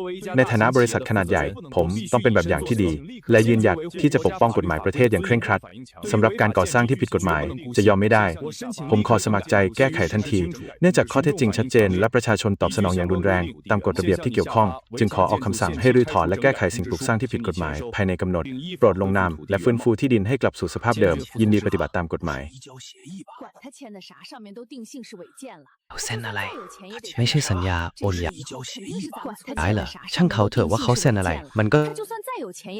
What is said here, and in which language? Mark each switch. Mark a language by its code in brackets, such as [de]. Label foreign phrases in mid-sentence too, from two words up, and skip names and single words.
[th] ในฐานะบริษัทขนาดใหญ่ผมต้องเป็นแบบอย่างที่ดีและยืนหยัดที่จะปกป้องกฎหมายประเทศอย่างเคร่งครัดสำหรับการก่อสร้างที่ผิดกฎหมายจะยอมไม่ได้ผมขอสมัครใจแก้ไขทันทีเนื่องจากข้อเท็จจริงชัดเจนและประชาชนตอบสนองอย่างรุนแรงตามกฎระเบียบที่เกี่ยวข้องจึงขอออกคำสั่งให้รื้อถอนและแก้ไขสิ่งปลูกสร้างที่ผิดกฎหมายภายในกำหนดโปรดลงนามและฟื้นฟูที่ดินให้กลับสู่สภาพเดิมยินดีปฏิบัติตามกฎหมาย [zh] 管他签的啥，上面都定性是违建了。 [th] เซ็นอะไร [zh] 再有钱也得 [th] ไม่ใช่สัญญาโอนย้าย [zh] 管他 [th] ย้ายเหรอ [zh] 签的啥， [th] ช่างเขาเถอะว่าเขาเซ็นอะไรมันก็ [zh] 他就算再有钱也得